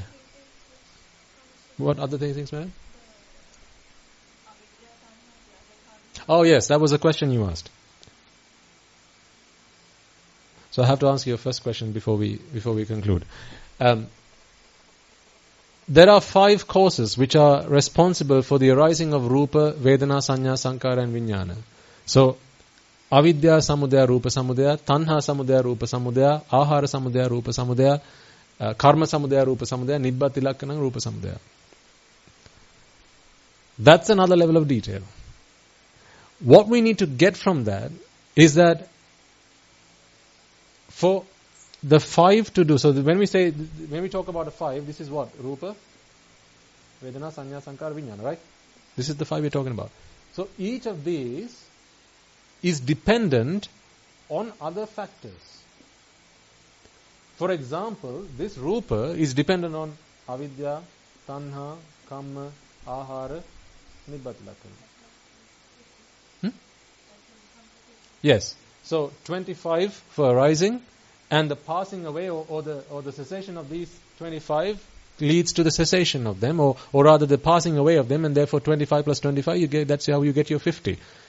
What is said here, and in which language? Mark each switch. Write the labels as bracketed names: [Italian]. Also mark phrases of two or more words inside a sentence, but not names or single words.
[English] What other things, madam? Oh yes, that was a question you asked. So I have to answer your first question before we conclude. There are 5 causes which are responsible for the arising of [Pali] rupa, vedana, sanya, sankara [English] and vijnana. [Pali] So, avidya samudaya rupa samudaya, tanha samudaya rupa samudaya, ahara samudaya rupa samudaya, karma samudaya rupa samudaya, nibbati lakkana rupa samudaya. [English] That's another level of detail. What we need to get from that is that for the 5 to do, so when we talk about a 5, this is what? [Pali] Rupa, Vedana, Sanya, Sankara, Vijnana, [English] right? This is the 5 we're talking about. So each of these is dependent on other factors. For example, this Rupa is dependent on avidya, [Pali] tanha, kamma, ahara, nibbati lakkana. [English] Yes. So 25 for arising, and the passing away or the cessation of these 25 leads to the cessation of them, or rather the passing away of them, and therefore 25 plus 25, that's how you get your 50.